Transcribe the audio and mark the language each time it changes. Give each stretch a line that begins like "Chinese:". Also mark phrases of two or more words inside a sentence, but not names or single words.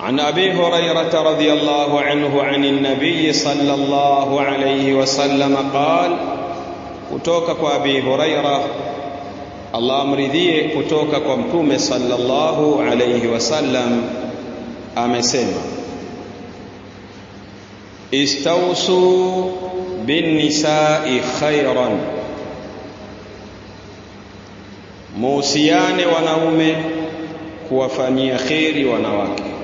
Arabic: عن أبي هريرة رضي الله عنه عن النبي صلى الله عليه وسلم قال
Swahili: kutoka kwa Abi Huraira Allah amridhie kutoka kwa Mtume
Arabic: صلى الله عليه وسلم
Swahili: amesema
Arabic: استوصوا بالنساء خيرا,
Swahili: muusiane wanaume kuwafanyia kheri wanawake.